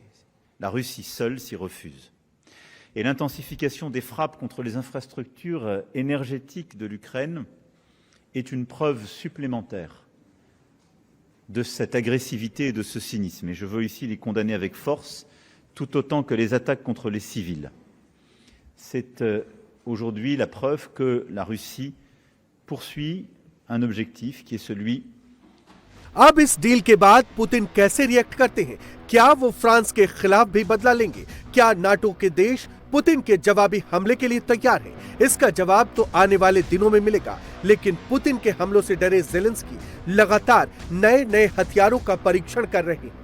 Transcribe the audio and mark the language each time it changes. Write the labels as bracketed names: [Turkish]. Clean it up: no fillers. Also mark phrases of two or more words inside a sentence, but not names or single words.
[French] La Russie seule s'y refuse. Et l'intensification des frappes contre les infrastructures énergétiques de l'Ukraine est une preuve supplémentaire de cette agressivité et de ce cynisme. Et je veux ici les condamner avec force, tout autant que les attaques contre les civils. C'est aujourd'hui la preuve que la Russie poursuit un objectif qui est celui [Hindi] अब इस डील के बाद पुतिन कैसे रिएक्ट करते हैं? क्या वो फ्रांस के खिलाफ भी बदला लेंगे? क्या नाटो के देश पुतिन के जवाबी हमले के लिए तैयार हैं? इसका जवाब तो आने वाले दिनों में मिलेगा। लेकिन पुतिन के हमलों से डरे ज़ेलेंस्की लगातार नए हथियारों का परीक्षण कर रहे हैं।